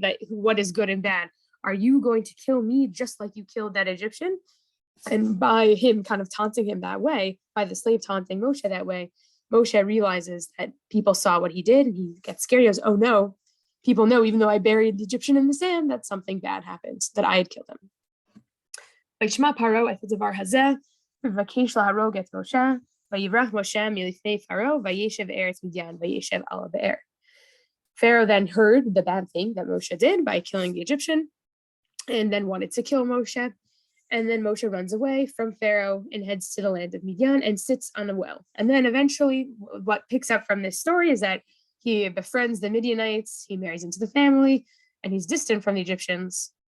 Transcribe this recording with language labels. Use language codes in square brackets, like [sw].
[en] That what is good and bad? Are you going to kill me just like you killed that Egyptian?" And by him kind of taunting him that way, by the slave taunting Moshe that way, Moshe realizes that people saw what he did, and he gets scared. He goes, "Oh no, people know, even though I buried the Egyptian in the sand, that something bad happened, that I had killed him. [he] וישמע פרעה את הדבר הזה, ובקש להרוג את משה, ויברח משה מלפני פרעה, וישב ארץ מדיין, וישב על הבאר. [en] Pharaoh then heard the bad thing that Moshe did by killing the Egyptian, and then wanted to kill Moshe. And then Moshe runs away from Pharaoh and heads to the land of Midian and sits on a well. And then eventually, what picks up from this story is that he befriends the Midianites, he marries into the family, and he's distant from the Egyptians.